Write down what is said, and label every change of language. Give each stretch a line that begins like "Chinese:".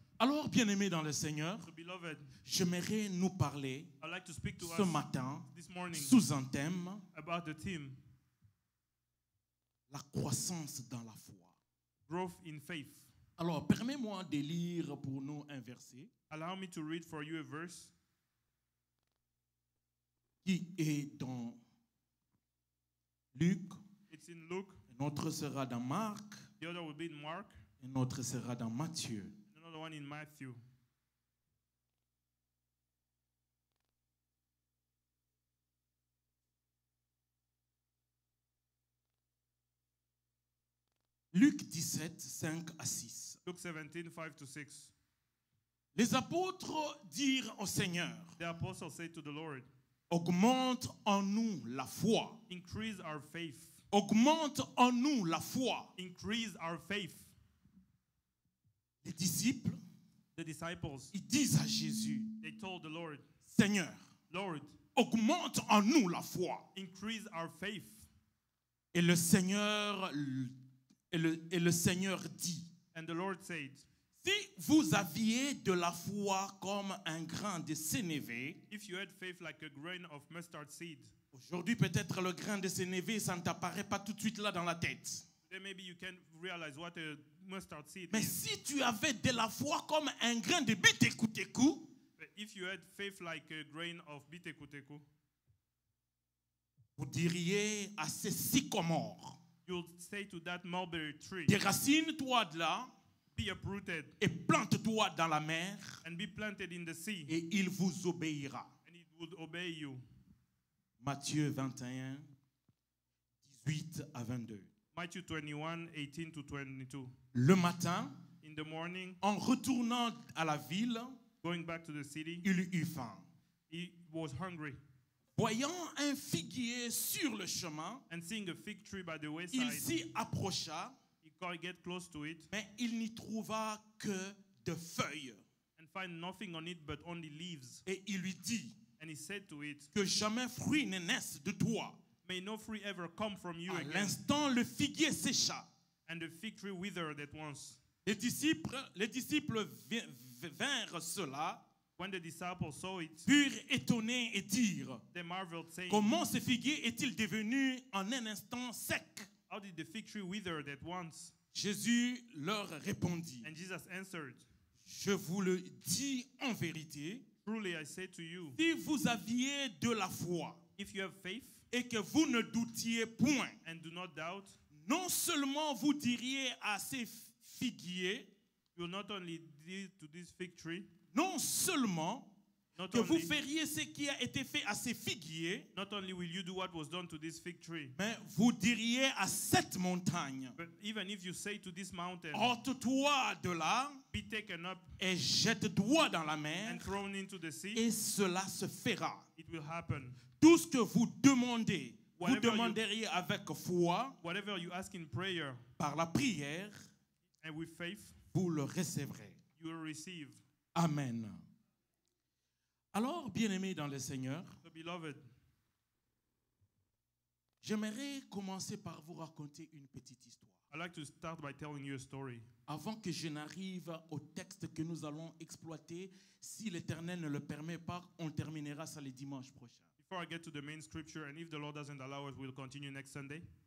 French: Alors, bien-aimés dans le Seigneur,
English: So, beloved,
French: j'aimerais nous parler
English: I'd like to speak to
French: ce
English: us
French: matin
English: this morning
French: sous un thème,
English: about the theme,
French: la croissance dans la foi.
English: growth in faith.
French: Alors, permets-moi de lire pour nous un verset
English: Allow me to read for you a verse
French: qui est dans Luc,
English: It's in Luke.
French: un autre sera dans Marc,
English: The other will be in Mark.
French: un autre sera dans Matthieu.
English: Another one in Matthew.
French: Luc 17, 5 à 6.
English: Luke 17, 5 to 6.
French: Les apôtres dirent au Seigneur,
English: The apostles say to the Lord,
French: augmente en nous la foi.
English: increase our faith.
French: Augmente en nous la foi.
English: Increase our faith.
French: Les disciples,
English: The disciples,
French: ils disent à Jésus,
English: they told the Lord,
French: Seigneur,
English: Lord,
French: augmente en nous la foi.
English: increase our faith.
French: Et le Seigneur, dit,
English: And the Lord said,
French: si vous aviez de la foi comme un grain de sénévé,
English: if you had faith like a grain of mustard seed,
French: aujourd'hui peut-être le grain de sénévé, ça ne t'apparaît pas tout de suite là dans la tête.
English: then maybe you can realize what a mustard seed
French: Mais
English: is.
French: si tu avais de la foi comme un grain de bitécoutécou,
English: But if you had faith like a grain of bitekuteku,
French: vous diriez à ces sycomores,
English: you'll say to that mulberry tree,
French: déracine-toi de là
English: be uprooted
French: et plante-toi dans la mer
English: and be planted in the sea,
French: et il vous obéira.
English: and it would obey you.
French: Matthieu 21, 18 à 22.
English: Matthew 21, 18 to 22.
French: Le matin,
English: In the morning,
French: en retournant à la ville,
English: going back to the city,
French: il eut faim.
English: he was hungry.
French: Voyant un figuier sur le chemin,
English: And seeing a fig tree by the
French: il
English: wayside,
French: s'y approcha,
English: he got get close to it
French: mais il n'y trouva que de feuilles.
English: and find nothing on it but only leaves.
French: Et il lui dit,
English: And he said to it,
French: que jamais fruit ne naisse de toi.
English: may no fruit ever come from you
French: À
English: again.
French: l'instant, le figuier sécha.
English: And the fig tree withered at once.
French: Les disciples vinrent cela
English: When the disciples saw it,
French: purent étonnés et dirent,
English: they marveled, saying,
French: comment ce figuier est-il devenu en un instant sec?
English: how did the fig tree wither at once?
French: Jésus leur répondit,
English: And Jesus answered,
French: je vous le dis en vérité,
English: truly I say to you,
French: si vous aviez de la foi
English: if you have faith
French: et que vous ne doutiez point,
English: and do not doubt,
French: non seulement vous diriez à ces figuiers,
English: you will not only do to this fig tree,
French: non seulement
English: not
French: que vous
English: only,
French: feriez ce qui a été fait à ces figuiers,
English: not only will you do what was done to this fig tree,
French: mais vous diriez à cette montagne,
English: but even if you say to this mountain,
French: ôte-toi de là
English: be taken up
French: et jette-toi dans la mer,
English: and thrown into the sea,
French: et cela se fera.
English: it will happen.
French: Tout ce que vous demandez, vous
English: Whatever you-
French: demanderiez avec foi,
English: Whatever you ask in prayer
French: par la prière,
English: and with faith,
French: vous le recevrez.
English: you will receive.
French: Amen. Alors, bien-aimés dans le Seigneur,
English: So beloved,
French: j'aimerais commencer par vous raconter une petite histoire.
English: I'd like to start by telling you a story.
French: Avant que je n'arrive au texte que nous allons exploiter, si l'Éternel ne le permet pas, on terminera ça le dimanche prochain.
English: Before I get to the main scripture, and if the Lord doesn't allow us, we'll continue next Sunday.